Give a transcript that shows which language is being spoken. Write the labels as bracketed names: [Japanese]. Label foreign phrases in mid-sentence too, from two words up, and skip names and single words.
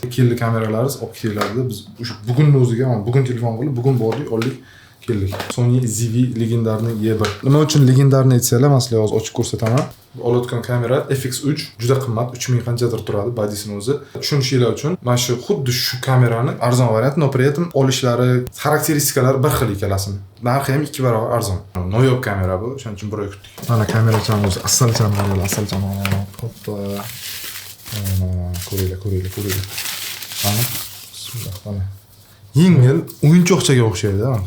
[Uzbek] Keldi kameralaringiz olib keladi. Biz o'sha bugunning o'ziga, bugun telefon qilib, bugun bordik, oldik. Keldik. Sony ZV legendarniy E1. Nima uchun legendarniy aytsanglar, masalan, hozir ochib ko'rsataman. Olayotgan kamera FX3 juda qimmat, 3000 qanchadir turadi bodisini o'zi. Tushunishinglar uchun mana shu xuddi shu kamerani arzon variant, [Russian] но при этом [Uzbek] olishlari, xarakteristikalari bir xil ikkalasini. Narxi ham 2 barobar arzon. Noyob kamera bu, o'shaning uchun bir oy kutdik. Mana kameracham o'zi asalcham mana asalcham. Hoppa. Ko'ringlar. Mana. Yengil o'yinchoqchaga o'xshaydi, mana.